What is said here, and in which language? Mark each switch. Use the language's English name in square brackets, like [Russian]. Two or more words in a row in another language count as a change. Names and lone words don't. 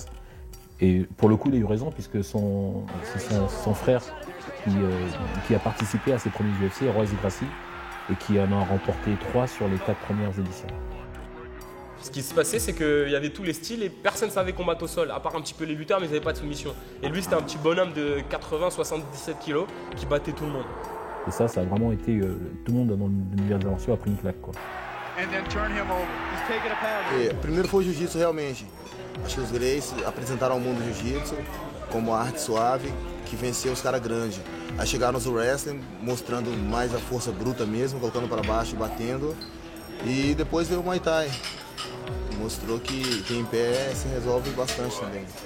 [French] Et pour le coup, il a eu raison, puisque c'est son frère qui a participé à ses premiers UFC, Royce Gracie, et qui en a remporté 3 sur les 4 premières éditions. Ce qui se passait, c'est qu'il y avait tous les styles et personne ne savait combattre au sol, à part un petit peu les lutteurs, mais ils n'avaient pas de soumission. Et lui, c'était un petit bonhomme de 80-77 kilos qui battait tout le monde. Et ça a vraiment été... tout le monde dans l'univers des arts martiaux a pris une claque, quoi. [Portuguese] Primeiro foi o jiu-jitsu realmente. Acho que os Gracie apresentaram ao mundo o jiu-jitsu como uma arte suave que venceu os caras grandes. Aí chegaram os wrestling mostrando mais a força bruta mesmo, colocando para baixo e batendo. E depois veio o Muay Thai. Mostrou que em pé se resolve bastante também.